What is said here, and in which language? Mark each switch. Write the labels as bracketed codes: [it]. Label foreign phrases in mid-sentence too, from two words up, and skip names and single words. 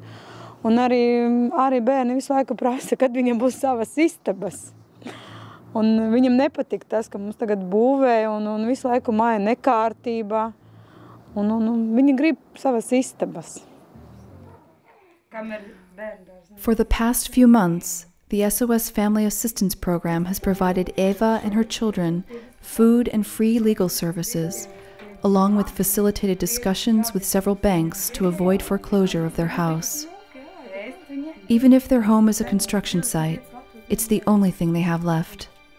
[lv] Un arī bērni visu laiku prasa, kad viņam būs savas istabas. Un viņam nepatīk tas, ka mums tagad būvē un visu laiku māja nekārtībā. Un viņi grib savas istabas. [en] For the past few months, the SOS Family Assistance Program has provided Eva and her children food and free legal services, along with facilitated discussions with several banks to avoid foreclosure of their house. Even if their home is a construction site, it's the only thing they have left.